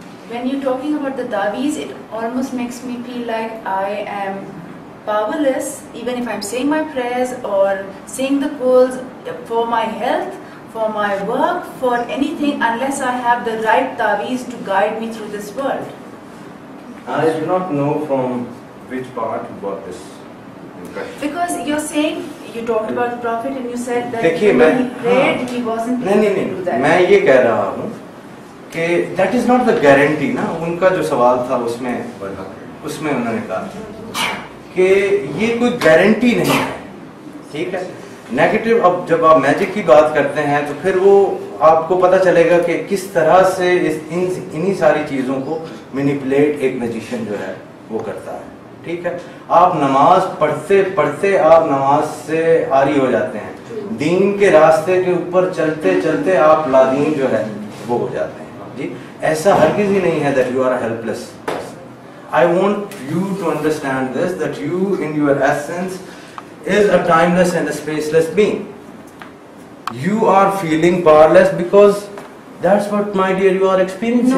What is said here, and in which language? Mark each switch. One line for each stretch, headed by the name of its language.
English: When you're talking about the Taweez, it almost makes me feel like I am powerless, even if I'm saying my prayers or saying the calls for my health, for my work, for anything, unless I have the right Taweez to guide me through this world. I do not know from which part you got this impression. Because you're saying, you talked about the Prophet and you said that
Hindi: देखिए
English: when
Hindi: मैं
English: he prayed, he wasn't able to do that.
Hindi: मैं ये कह रहा हूँ कि
English: that is not the guarantee
Hindi: ना, उनका जो सवाल था उसमें उन्होंने कहा कि ये कोई गारंटी नहीं है, ठीक है। नेगेटिव, अब जब आप मैजिक की बात करते हैं तो फिर वो आपको पता चलेगा कि किस तरह से इन्हीं सारी चीज़ों को मैनिपुलेट एक मैजिशियन जो है वो करता है, ठीक है। आप नमाज पढ़ते पढ़ते आप नमाज से आरी हो जाते हैं, दीन के रास्ते के ऊपर चलते चलते आप लादीन जो है वो हो जाते हैं जी। ऐसा हरगिज़ ही नहीं है
English: that you are a helpless person. I want you to understand this, that you in your essence is a timeless and a spaceless being. You are feeling powerless because that's what, my dear, you are experiencing.